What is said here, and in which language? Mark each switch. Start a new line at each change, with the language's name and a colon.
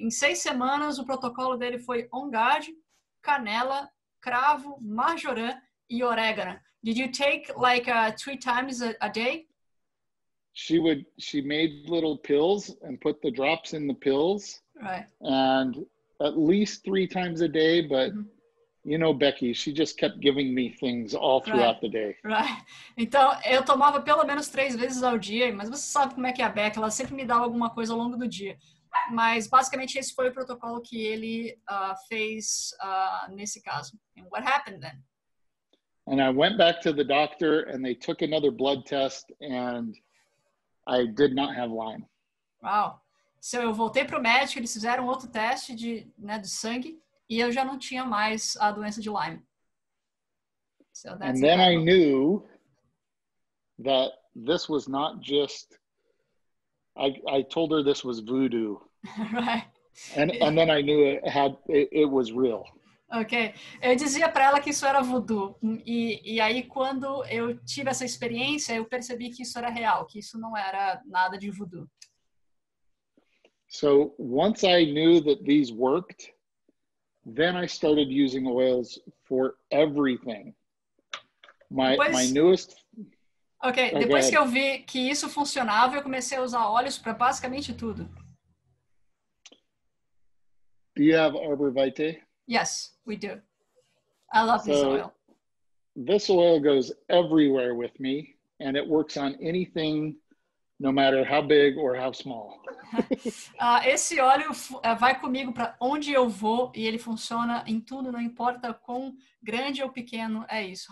Portuguese: Em 6 semanas, o protocolo dele foi on guard, canela, cravo, marjoram e orégano.
English: Did you take like 3 times a day? She made little pills and put the drops in the pills. Right. And at least 3 times a day, but you know Becky, she just kept giving me things all throughout the day. Right.
Portuguese: Então, eu tomava pelo menos 3 vezes ao dia, mas você sabe como é que é a Becky, ela sempre me dava alguma coisa ao longo do dia. Mas, basicamente, esse foi o protocolo que ele fez nesse caso.
English: And what happened then? And I went back to the doctor and they took another blood test and I did not have Lyme. Wow.
Portuguese: So, eu voltei para o médico, eles fizeram outro teste de sangue e eu já não tinha mais a doença de Lyme.
English: So that's and then I knew that this was not just, I told her this was voodoo. Right. And then I knew it was real. Ok.
Portuguese: Eu dizia para ela que isso era voodoo. E aí, quando eu tive essa experiência, eu percebi que isso era real, que isso não era nada de voodoo.
English: So once I knew that these worked, then I started using oils for everything. My newest...
Portuguese: Ok, depois que eu vi que isso funcionava, eu comecei a usar óleos para basicamente tudo.
English: Do you have Arbor Vitae? Yes, we do. I love this oil. This oil goes everywhere with me, and it works on anything, no matter how big or how small.
Portuguese: Esse óleo vai comigo para onde eu vou e ele funciona em tudo, não importa quão grande ou pequeno é isso.